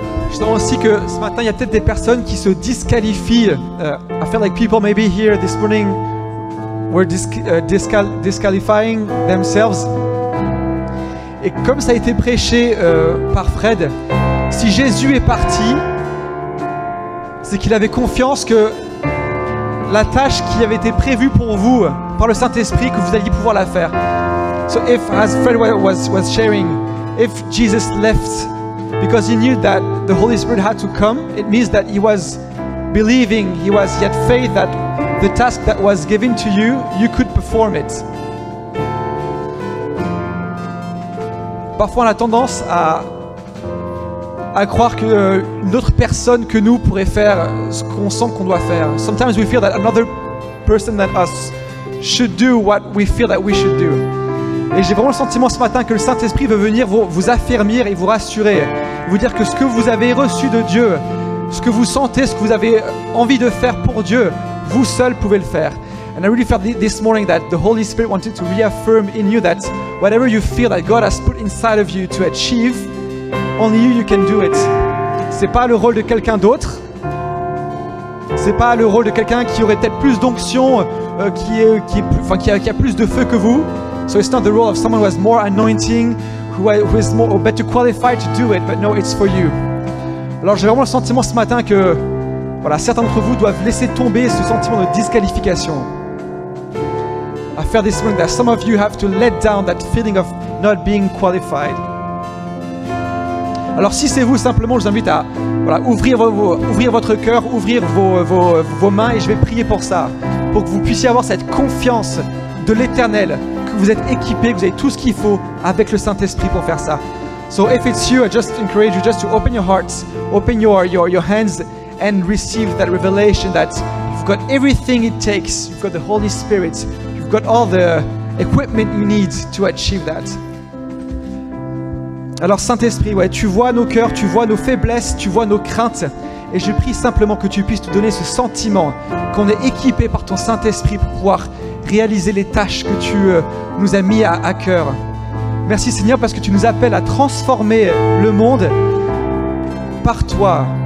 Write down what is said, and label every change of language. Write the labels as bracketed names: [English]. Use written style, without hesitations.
[French] Je sens aussi que ce matin, il y a peut-être des personnes qui se disqualifient. [English] I feel like people maybe here this morning were disqualifying themselves. [French] Et comme ça a été prêché par Fred, si Jésus est parti, c'est qu'il avait confiance que la tâche qui avait été prévue pour vous par le Saint-Esprit, que vous alliez pouvoir la faire. [English] So if, as Fred was sharing, if Jesus left because he knew that the Holy Spirit had to come, it means that he was believing, he had faith that the task that was given to you, you could perform it. [French] Parfois on a tendance à croire qu'une autre personne que nous pourrait faire ce qu'on sent qu'on doit faire. [English] Sometimes we feel that another person than us should do what we feel that we should do. [French] Et j'ai vraiment le sentiment ce matin que le Saint-Esprit veut venir vous affermir et vous rassurer, vous dire que ce que vous avez reçu de Dieu, ce que vous sentez, ce que vous avez envie de faire pour Dieu, vous seul pouvez le faire. [English] And I really felt this morning that the Holy Spirit wanted to reaffirm in you that whatever you feel that God has put inside of you to achieve, only you can do it. [French] C'est pas le rôle de quelqu'un d'autre. C'est pas le rôle de quelqu'un qui aurait peut-être plus d'onction, qui a plus de feu que vous. [English] So it's not the role of someone who has more anointing, who is more or better qualified to do it, but no, it's for you. [French] Alors j'ai vraiment le sentiment ce matin que voilà, certains d'entre vous doivent laisser tomber ce sentiment de disqualification. [English] I felt this morning that some of you have to let down that feeling of not being qualified. [French] Alors si c'est vous, simplement je vous invite à ouvrir votre cœur, ouvrir vos mains, et je vais prier pour ça, pour que vous puissiez avoir cette confiance de l'Éternel, que vous êtes équipés, que vous avez tout ce qu'il faut avec le Saint-Esprit pour faire ça. [English] So if it's you, I just encourage you just to open your hearts, open your hands and receive that revelation that you've got everything it takes. You've got the Holy Spirit. You've got all the equipment you need to achieve that. [French] Alors Saint-Esprit, ouais, tu vois nos cœurs, tu vois nos faiblesses, tu vois nos craintes. Et je prie simplement que tu puisses nous donner ce sentiment qu'on est équipé par ton Saint-Esprit pour pouvoir réaliser les tâches que tu nous as mis à cœur. Merci Seigneur parce que tu nous appelles à transformer le monde par toi.